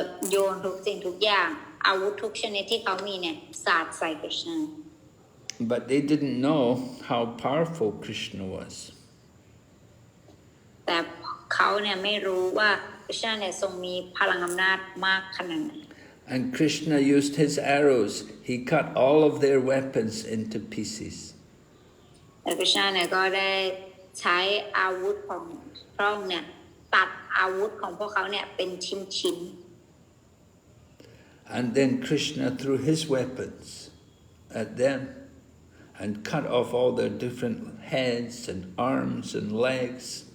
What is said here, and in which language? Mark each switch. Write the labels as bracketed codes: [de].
[th] โยนทุกสิ่งทุกอย่างอาวุธทุกชนิดที่เขามีเนี่ยสาดใส่กฤษณะ [en] But they didn't know how powerful Krishna was. [th] แต่เขาเนี่ยไม่รู้ว่ากฤษณะเนี่ยทรงมีพลังอำนาจมากขนาดไหน [en] And Krishna used his arrows. He cut all of their weapons into pieces. [th] แต่กฤษณะเนี่ยก็ได้ใช้อาวุธของพระองค์เนี่ยตัดอาวุธของพวกเขาเนี่ยเป็นชิ้น [en] And then Krishna threw his weapons at them and cut off all their different heads and arms and legs.